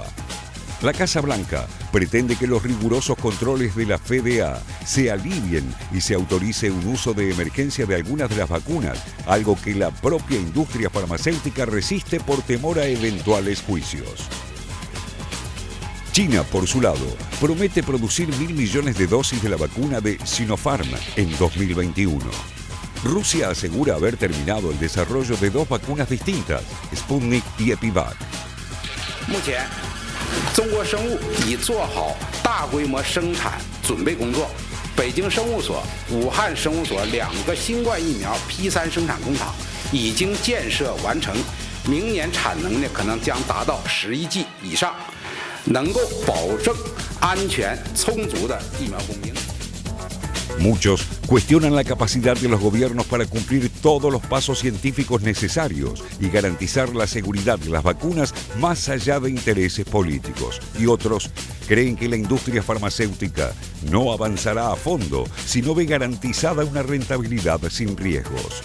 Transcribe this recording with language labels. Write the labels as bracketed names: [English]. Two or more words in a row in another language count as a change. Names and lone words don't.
[Spanish] La Casa Blanca pretende que los rigurosos controles de la FDA se alivien y se autorice un uso de emergencia de algunas de las vacunas, algo que la propia industria farmacéutica resiste por temor a eventuales juicios. China, por su lado, promete producir 1.000 millones de dosis de la vacuna de Sinopharm en 2021. Rusia asegura haber terminado el desarrollo de 2 vacunas distintas, Sputnik y Epivac. [Chinese] 中国生物已做好大规模生产准备工作，北京生物所、武汉生物所2个新冠疫苗 P3 生产工厂已经建设完成，明年产能呢可能将达到11亿以上，能够保证安全充足的疫苗供应。 [Spanish] Muchos cuestionan la capacidad de los gobiernos para cumplir todos los pasos científicos necesarios y garantizar la seguridad de las vacunas más allá de intereses políticos. Y otros creen que la industria farmacéutica no avanzará a fondo si no ve garantizada una rentabilidad sin riesgos.